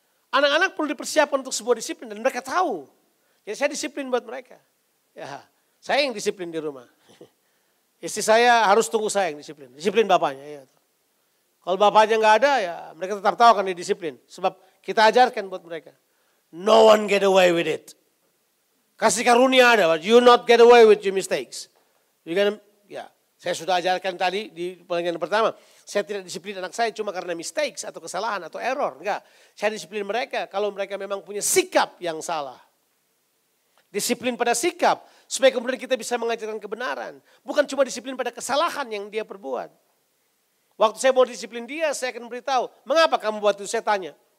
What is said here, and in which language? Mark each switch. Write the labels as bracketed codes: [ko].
[id] Anak-anak perlu dipersiapkan untuk sebuah disiplin dan mereka tahu. Jadi saya disiplin buat mereka. Ya. Saya yang disiplin di rumah. Istri saya harus tunggu saya yang disiplin. Disiplin bapaknya. Ya. Kalau bapaknya nggak ada ya mereka tetap tahu akan didisiplin. [en] Sebab kita ajarkan buat mereka. No one get away with it. [id] Kasih karunia ada, [en] but you not get away with your mistakes. [id] Ya, saya sudah ajarkan tadi di pelajaran pertama. Saya tidak disiplin anak saya cuma karena mistakes atau kesalahan atau error. Enggak, saya disiplin mereka kalau mereka memang punya sikap yang salah. Disiplin pada sikap, supaya kemudian kita bisa mengajarkan kebenaran. Bukan cuma disiplin pada kesalahan yang dia perbuat. Waktu saya mau disiplin dia, saya akan beritahu, mengapa kamu buat itu, saya tanya.